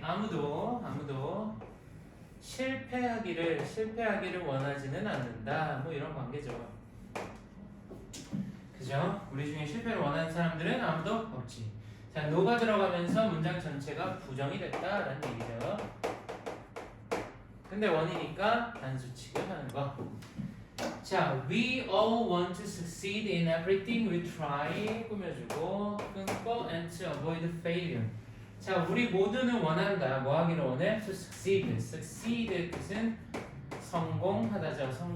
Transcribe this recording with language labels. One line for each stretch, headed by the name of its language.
Korean: 아무도 실패하기를 원하지는 않는다. 뭐 이런 관계죠. 그죠? 우리 중에 실패를 원하는 사람들은 아무도 없지. 자, no가 들어가면서 문장 전체가 부정이 됐다라는 얘기죠. 근데 원이니까 단수 취급하는 거.
English: 자, we all want to succeed in everything we try.
Korean: 꾸며주고 끊고
English: and to avoid failure.
Korean: 자, 우리 모두는 원한다. 뭐 하기를 원해?
English: To succeed.
Korean: succeed 뜻은 성공하다죠.